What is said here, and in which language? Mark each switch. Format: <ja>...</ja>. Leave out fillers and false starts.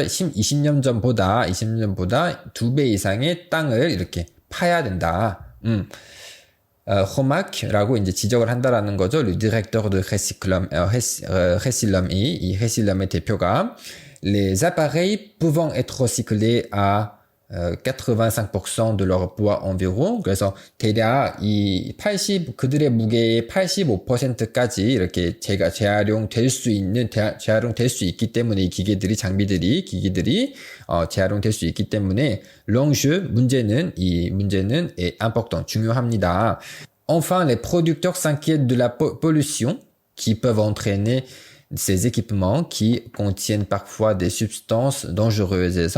<ko>20년 전보다 2배 이상의 땅을 이렇게 파야 된다. Romac,라고 이제 지적을 한다라는 거죠.</ko> <fr>Le directeur de Recilom,</fr> <ko>이 Recilom의 대표가.</ko> <fr>les appareils pouvant être recyclés à 85% de leur poids environ.</fr> <ko>그래서 대략 이 그들의 무게의 85%까지 이렇게 재활용될 수 있기 때문에 이 기기들이 재활용될 수 있기 때문에</ko> <fr>l'enjeu</fr> <ko>문제는</ko> <fr>est important,</fr> <ko>중요합니다.</ko> <fr>Enfin, les producteurs s'inquiètent de la pollution qui peuvent entraîner ces équipements qui contiennent parfois des substances dangereuses.</fr>